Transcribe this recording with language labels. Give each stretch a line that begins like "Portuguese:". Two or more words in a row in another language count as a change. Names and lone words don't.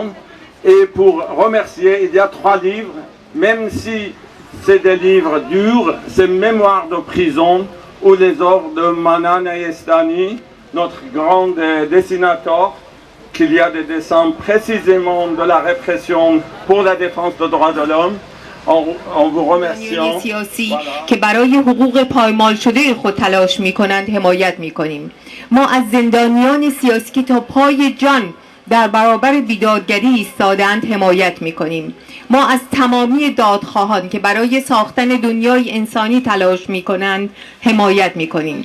French: Et pour remercier, il y a 3 livres, même si c'est des livres durs, c'est Mémoires de prison ou les œuvres de Mana Nayestani, notre grand dessinateur, qu'il y a des dessins précisément de la répression pour la défense des droits de l'homme. En vous remerciant.
Persian: سیاسی که برای حقوق پایمال شده خود تلاش می‌کنند حمایت می‌کنیم. ما از زندانیان سیاسی که تا پای جان در برابر بیدادگری ایستادند حمایت می‌کنیم. ما از تمامی دادخواهان که برای ساختن دنیای انسانی تلاش می‌کنند حمایت می‌کنیم.